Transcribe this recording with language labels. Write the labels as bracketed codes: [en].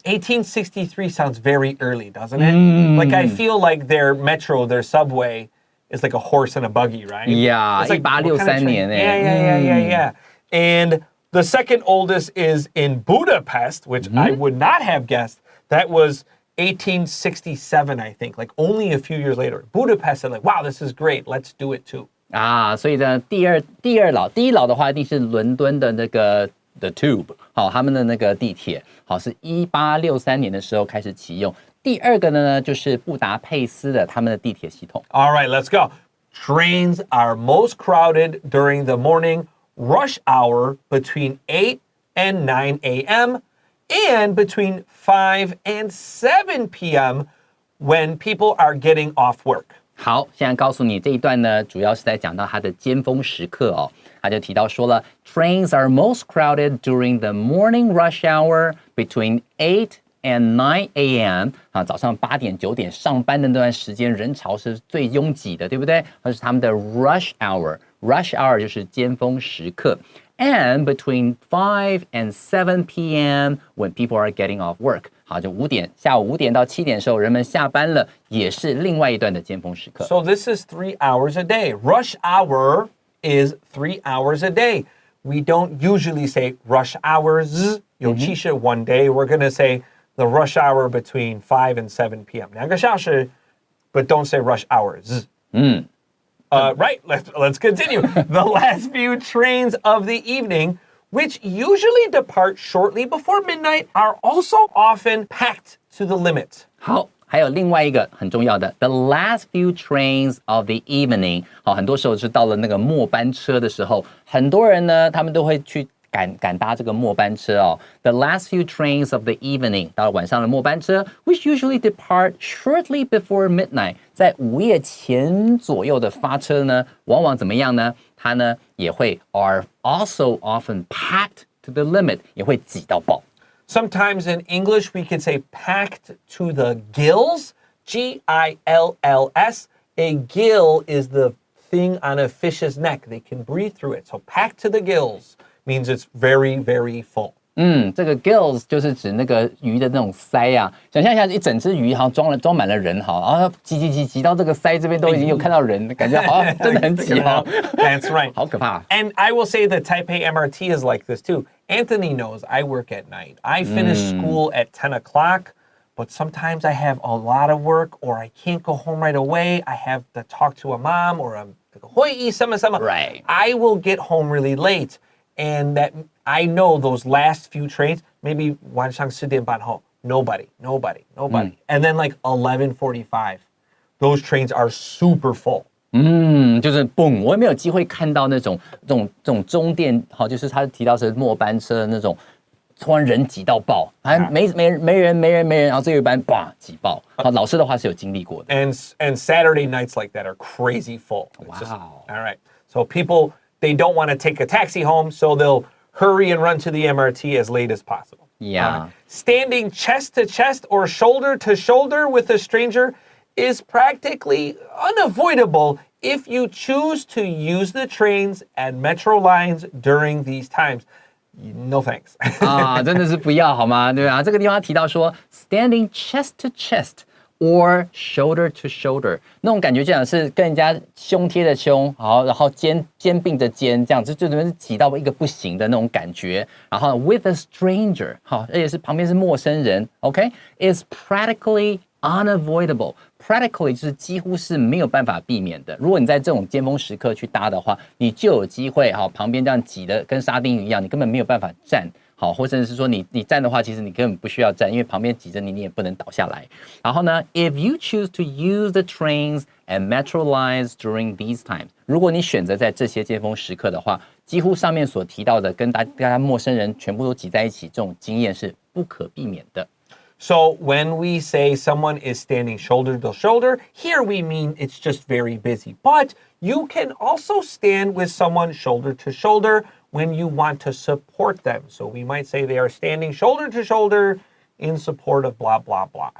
[en] 1863 sounds very early, doesn't it? Like I feel like their metro, their subway, is like a horse and a buggy, right? Yeah, it's like, [zh] 1863年 [en] Yeah. And the second oldest is in Budapest, which I would not have guessed. That was 1867, I think, like only a few years later. Budapest said like, wow, this is great. Let's do it too. [zh] 所以呢，第一老的话一定是伦敦的那个 The Tube， 他们的那个地铁，是1863年的时候开始启用。第二个呢，就是布达佩斯的他们的地铁系统。 [en] All right, let's go. Trains are most crowded during the morning rush hour between 8 and 9 a.m. and between 5 and 7 p.m. when people are getting off work. [zh] 好，现在告诉你这一段呢，主要是在讲到它的尖峰时刻哦。他就提到说了 [en] ，Trains are most crowded during the morning rush hour between 8 and 9 a.m. [zh] 早上8点9点上班的那段时间，人潮是最拥挤的，对不对？那是他们的 rush hour。Rush hour 就是尖峰时刻。 [en] And between 5 and 7 p.m. when people are getting off work. [zh] 好，就下午5点到7点的时候，人们下班了，也是另外一段的尖峰时刻。 [en] So this is 3 hours a day. Rush hour is 3 hours a day. We don't usually say rush hours. [zh] 尤其是 [en] one day, we're going to say the rush hour between 5 and 7 p.m. [zh] 2个小时, [en] but don't say rush hours. Right, let's continue. The last few trains of the evening, which usually depart shortly before midnight, are also often packed to the limit. [zh] 好，还有另外一个很重要的 [en] the last few trains of the evening. [zh] 好，很多时候是到了那个末班车的时候，很多人呢，他们都会去赶搭这个末班车哦。 [en] The last few trains of the evening， [zh] 到了晚上的末班车 ， [en] which usually depart shortly before midnight， [zh] 在午夜前左右的发车呢，往往怎么样呢？它呢也会 [en] are also often packed to the limit， [zh] 也会挤到爆。 [en] Sometimes in English we could say packed to the gills, G-I-L-L-S. A gill is the thing on a fish's neck. They can breathe through it. So packed to the gills means it's very, very full. [zh] 这个 gills 就是指那个鱼的那种鳃啊，想象一下一整只鱼好像装满了人好，然后挤到这个鳃这边都已经有看到人，感觉好像真的很挤哦。 [en] That's right. [zh] 好可怕。 [en] And I will say the Taipei MRT is like this too. Anthony knows I work at night. I finish school at 10 o'clock, but sometimes I have a lot of work or I can't go home right away. I have to talk to a mom or a [zh] 会议什么。 [en] Right. I will get home really late. And that I know those last few trains, maybe [zh] 晚上10点半后, [en] nobody. And then like 11:45, those trains are super full. [zh] 就是蹦，我也没有机会看到这种终电，好，就是他提到是末班车的那种，突然人挤到爆，还没人，然后最后一班叭挤爆。好，老师的话是有经历过的。 [en] And Saturday nights like that are crazy full. Wow. All right. So people, they don't want to take a taxi home, so they'll hurry and run to the MRT as late as possible. Yeah. Standing chest to chest or shoulder to shoulder with a stranger is practically unavoidable if you choose to use the trains and metro lines during these times, no thanks. [zh] 啊，真的是不要好吗？对啊，这个地方提到说 [en] standing chest to chest。 Or shoulder to shoulder， [zh] 那种感觉就像是跟人家胸贴着胸，好，然后肩并着肩，这样子就是挤到一个不行的那种感觉。然后 [en] with a stranger， [zh] 好，而且是旁边是陌生人 ，OK， [en] is practically unavoidable。 [zh] Practically 就是几乎是没有办法避免的。如果你在这种尖峰时刻去搭的话，你就有机会，好，旁边这样挤的跟沙丁鱼一样，你根本没有办法站。好，或者是说你站的话，其实你根本不需要站，因为旁边挤着你，你也不能倒下来。然后呢 ， [en] if you choose to use the trains and metro lines during these times， [zh] 如果你选择在这些尖峰时刻的话，几乎上面所提到的跟大家陌生人全部都挤在一起，这种经验是不可避免的。 [en] So when we say someone is standing shoulder to shoulder, here we mean it's just very busy. But you can also stand with someone shoulder to shoulder when you want to support them. So we might say they are standing shoulder to shoulder in support of blah, blah, blah.